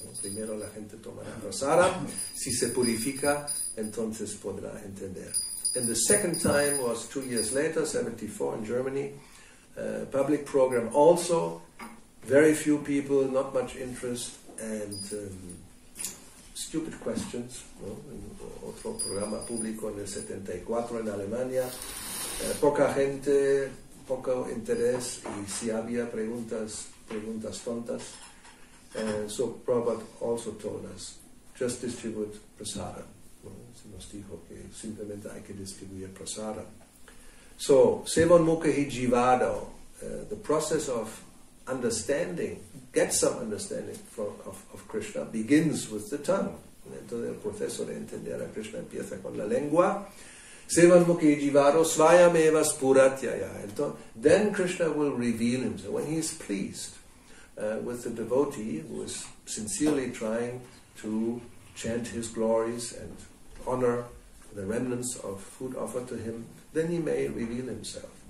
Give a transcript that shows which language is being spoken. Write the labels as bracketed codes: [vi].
[es] Primero la gente tomará prasadam, si se purifica, entonces podrá entender. [en] And the second time was 2 years later, 74 in Germany. Public program also, very few people, not much interest, and stupid questions. [es] Otro programa público en el 74 en Alemania, poca gente, poco interés, y si había preguntas tontas. [en] So Prabhupada also told us, just distribute prasadam. [es] Nos dijo que simplemente hay que distribuir prasadam. [en] So, Sevonmukhi Jivado, the process of understanding, get some understanding of Krishna, begins with the tongue. [es] Entonces el proceso de entender a Krishna empieza con la lengua. [sa] Sevonmukhi Jivado Svayameva Spuratyaya. [en] Then Krishna will reveal himself when he is pleased with the devotee who is sincerely trying to chant his glories and honor the remnants of food offered to him. Then he may reveal himself.